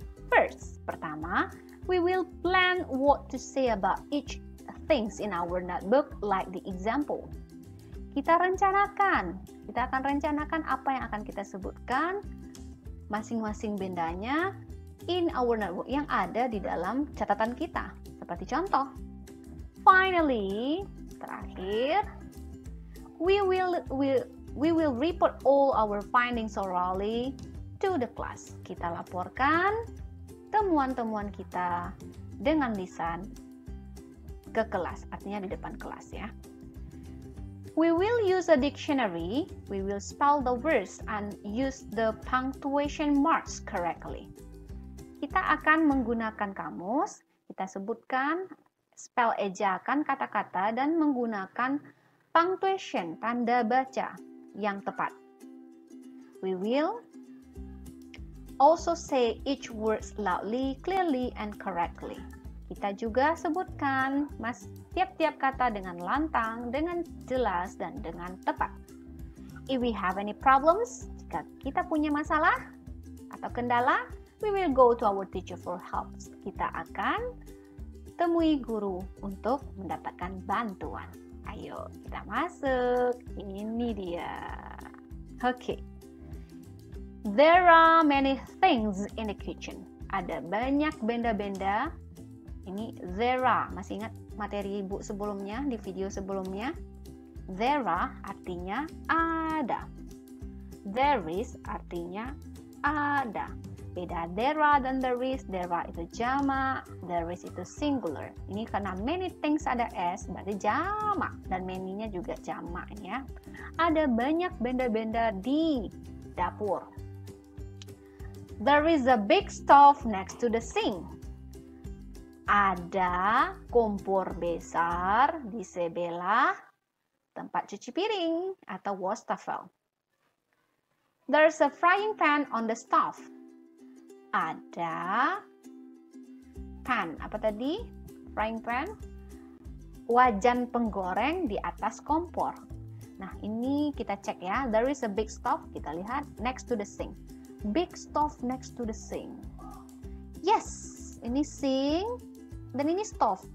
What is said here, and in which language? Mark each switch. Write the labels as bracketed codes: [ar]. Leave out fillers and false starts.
[en] First, pertama, we will plan what to say about each things in our notebook like the example. [id] Kita akan rencanakan apa yang akan kita sebutkan masing-masing bendanya [en] in our notebook [id] yang ada di dalam catatan kita. Seperti contoh. [en] Finally, terakhir, we will report all our findings orally to the class. [id] Kita laporkan temuan-temuan kita dengan lisan ke kelas, artinya di depan kelas ya. [en] We will use a dictionary. We will spell the words and use the punctuation marks correctly. [id] Kita akan menggunakan kamus, kita sebutkan, spell ejakan kata-kata dan menggunakan punctuation, tanda baca yang tepat. [en] We will also say each words loudly, clearly, and correctly. [id] Kita juga sebutkan tiap-tiap kata dengan lantang, dengan jelas, dan dengan tepat. [en] If we have any problems, [id] jika kita punya masalah atau kendala, [en] we will go to our teacher for help. [id] Kita akan temui guru untuk mendapatkan bantuan. Ayo, kita masuk. Ini dia. Oke. [en] There are many things in the kitchen. [id] Ada banyak benda-benda. Ini there are. Masih ingat materi ibu sebelumnya, di video sebelumnya? There are artinya ada. There is artinya ada. Beda there are dan there is. There are itu jamak, there is itu singular. Ini karena many things ada s, berarti jamak. Dan many-nya juga jamak ya. Ada banyak benda-benda di dapur. [en] There is a big stove next to the sink. [id] Ada kompor besar di sebelah tempat cuci piring atau wastafel. [en] There's a frying pan on the stove. [id] Ada pan, apa tadi? Frying pan? Wajan penggoreng di atas kompor. Nah, ini kita cek ya. [en] There is a big stove, [id] kita lihat [en] next to the sink. Big stove next to the sink. [id] Yes, ini sink dan ini stove.